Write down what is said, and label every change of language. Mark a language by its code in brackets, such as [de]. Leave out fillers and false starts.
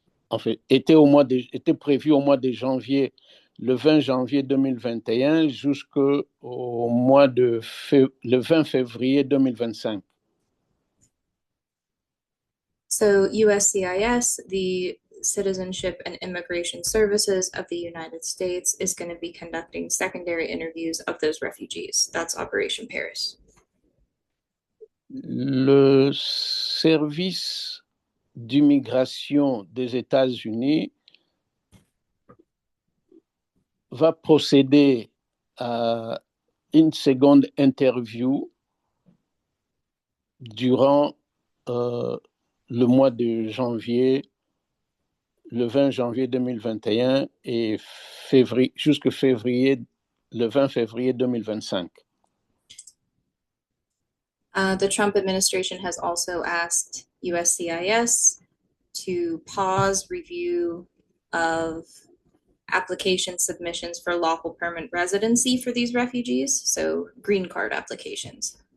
[fr] En fait, était prévu au mois de janvier, le 20 janvier 2021 jusqu'au mois le 20 février 2025. [en] So USCIS, the Citizenship and Immigration Services of the United States, is going to be conducting secondary interviews of those refugees. That's Operation Paris. [fr] Le service d'immigration des États-Unis va procéder à une seconde interview durant le mois de janvier, le 20 janvier 2021 et jusqu'au février, le 20 février 2025. [en] The Trump administration has also asked USCIS to pause review of application submissions for lawful permanent residency for these refugees, so green card applications.